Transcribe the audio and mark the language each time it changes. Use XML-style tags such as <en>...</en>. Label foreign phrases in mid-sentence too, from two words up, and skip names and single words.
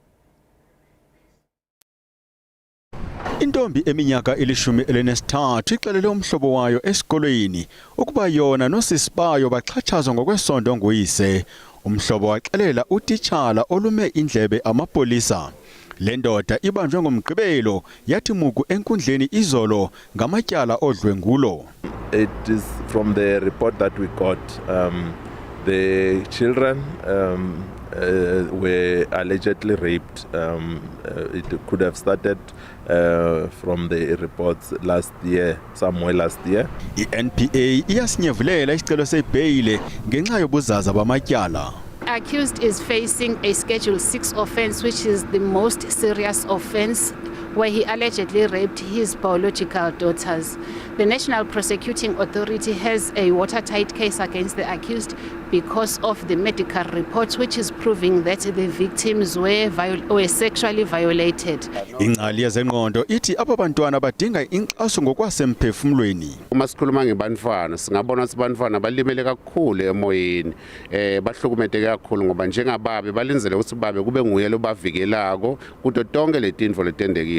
<xh>Intombi eminyaka ili-13 ixelele umhlobo wayo esikolweni ukuba yona nosisi bayo baxhatshazwa ngokwesondo nguyise. Umhlobo waxelela utitshala olume indlebe amapolisa. Le ndoda ibanjwe ngomgqibelo yathi muku enkundleni izolo ngamatyala odlwengulo.</xh> <en>It is from the report that we got, the children were allegedly raped. It could have started from the reports somewhere last year. I-NPA iyasinyevulela isicelo sebheyile ngenxa yobuzaza bamatyala. Accused is facing a Schedule 6 offense, which is the most serious offense, where he allegedly raped his biological daughters. The National Prosecuting Authority has a watertight case against the accused, because of the medical reports which is proving that the victims were sexually violated.</en> <xh>Ingcali yezengqondo ithi abantwana badinga inkxaso ngokwasemphefumulweni.</xh> <zu>Uma sikhuluma ngebantwana singabona ukuthi abantwana balimele kakhulu emoyeni bahlukumezeke kakhulu ngoba njengababe balinzele ukuthi babe kube nguye lo bavikelako kuto tonke letinto letendekile.</zu>